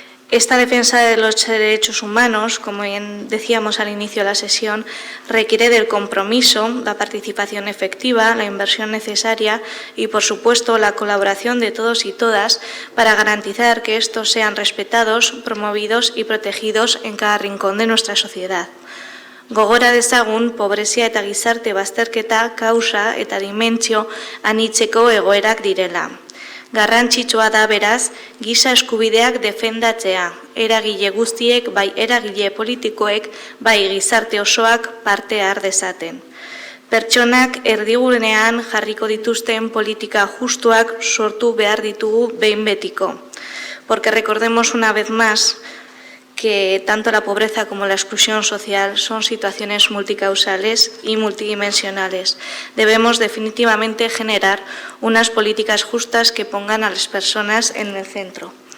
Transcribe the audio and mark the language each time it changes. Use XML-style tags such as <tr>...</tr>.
<es>Esta defensa de los derechos humanos, como bien decíamos al inicio de la sesión, requiere del compromiso, la participación efectiva, la inversión necesaria y, por supuesto, la colaboración de todos y todas para garantizar que estos sean respetados, promovidos y protegidos en cada rincón de nuestra sociedad.</es> <eu>Gogora dezagun, pobrezia eta gizarte bazterketa kausa eta dimentsio anitzeko egoerak direla. Garrantzitsua da beraz, giza eskubideak defendatzea, eragile guztiek, bai eragile politikoek, bai gizarte osoak parte har dezaten. Pertsonak erdigunean jarriko dituzten politika justuak sortu behar ditugu behin betiko.</eu> <es>Porque recordemos una vez más que tanto la pobreza como la exclusión social son situaciones multicausales y multidimensionales. Debemos definitivamente generar unas políticas justas que pongan a las personas en el centro.</es>